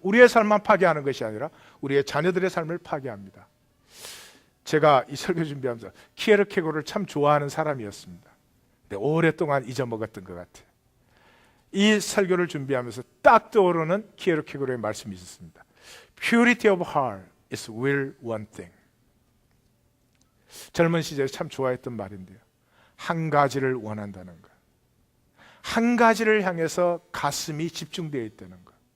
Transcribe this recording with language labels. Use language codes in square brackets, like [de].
[ko] 우리의 삶만 파괴하는 것이 아니라 우리의 자녀들의 삶을 파괴합니다. 제가 이 설교 준비하면서 키에르케고르를 참 좋아하는 사람이었습니다. 근데 오랫동안 잊어먹었던 것 같아요. 이 설교를 준비하면서 딱 떠오르는 키에르케고르의 말씀이 있었습니다. [en] Purity of heart is will one thing. [ko] 젊은 시절에 참 좋아했던 말인데요. 한 가지를 원한다는 것. 한 가지를 향해서 가슴이 집중되어 있다는 것.